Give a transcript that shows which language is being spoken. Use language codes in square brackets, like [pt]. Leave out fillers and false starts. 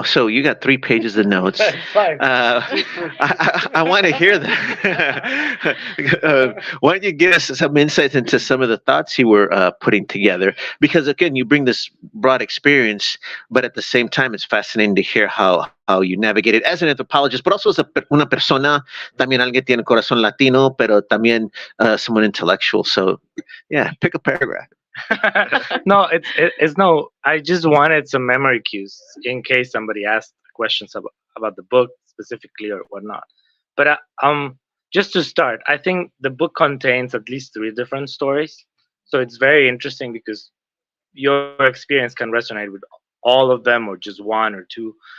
[en] So you got 3 pages of notes. I want to hear that. Why don't you give us some insights into some of the thoughts you were putting together? Because again, you bring this broad experience, but at the same time, it's fascinating to hear how you navigate it as an anthropologist, but also as [es] una persona. También alguien tiene corazón latino, pero también [en] someone intellectual. So yeah, pick a paragraph. No, it's no. I just wanted some memory cues in case somebody asked questions about the book specifically or whatnot. But just to start, I think the book contains at least 3 different stories, so it's very interesting because your experience can resonate with all of them or just 1 or 2.